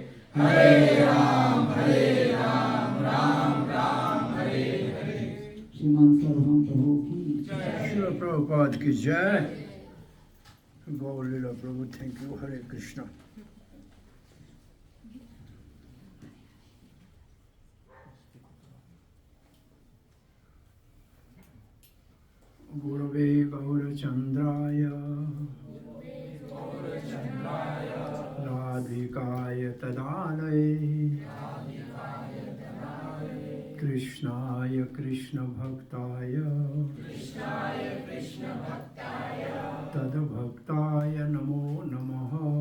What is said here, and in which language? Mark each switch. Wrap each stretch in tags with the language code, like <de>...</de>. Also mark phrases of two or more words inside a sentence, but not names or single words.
<sa>हरे राम राम राम हरे हरे।</sa> <hi>श्रीमान सर्वम प्रभु की श्रील प्रभुपाद की जय। गौर लीला प्रभु,</hi> <en>thank you.</en> <hi>हरे कृष्णा।</hi> <sa>गुरवे गौरचंद्राय राधिकाय तदालये कृष्णाय कृष्ण भक्ताय तद्भक्ताय नमो नमः।</sa>